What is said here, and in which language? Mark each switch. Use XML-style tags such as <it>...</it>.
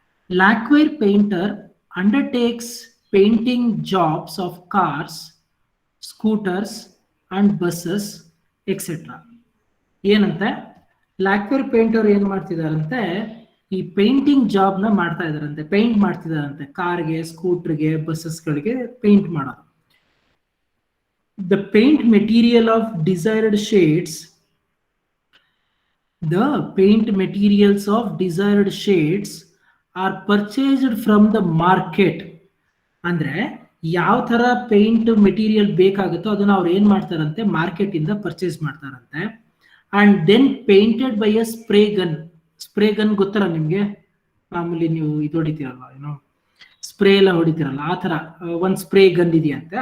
<en>Lacquer painter undertakes painting jobs of cars, scooters and buses etc.</en> <kn>ಏನಂತೆ? ಲ್ಯಾಕ್ವೇರ್ painter ಏನ್ ಮಾಡ್ತಿದಾರಂತೆ, ಈ painting job ನ ಮಾಡ್ತಾ ಇದಾರಂತೆ, ಪೇಂಟ್ ಮಾಡ್ತಿದಾರಂತೆ. ಕಾರ್ಗೆ, ಸ್ಕೂಟರ್ಗೆ, ಬಸ್ಸಸ್ಗಳಿಗೆ ಪೇಂಟ್ ಮಾಡೋದು.</kn> <en>The paint material of desired shades, the paint materials of desired shades are purchased from the market.</en> <kn>ಅಂದ್ರೆ ಯಾವ ತರ paint material ಬೇಕಾಗುತ್ತೋ ಅದನ್ನ ಅವ್ರು ಏನ್ ಮಾಡ್ತಾರಂತೆ, ಮಾರ್ಕೆಟ್ ಇಂದ ಪರ್ಚೇಸ್ ಮಾಡ್ತಾರಂತೆ.</kn> <en>And then painted by a spray gun.</en> <kn>Spray gun ಗೊತ್ತಲ್ಲ ನಿಮ್ಗೆ? ಮಾಮೂಲಿ ನೀವು ಇದು ಹೊಡಿತೀರಲ್ಲ, ಏನೋ ಸ್ಪ್ರೇ ಎಲ್ಲ ಹೊಡಿತಿರಲ್ಲ, ಆ ತರ ಒಂದ್ ಸ್ಪ್ರೇ ಗನ್ ಇದೆಯಂತೆ.</kn>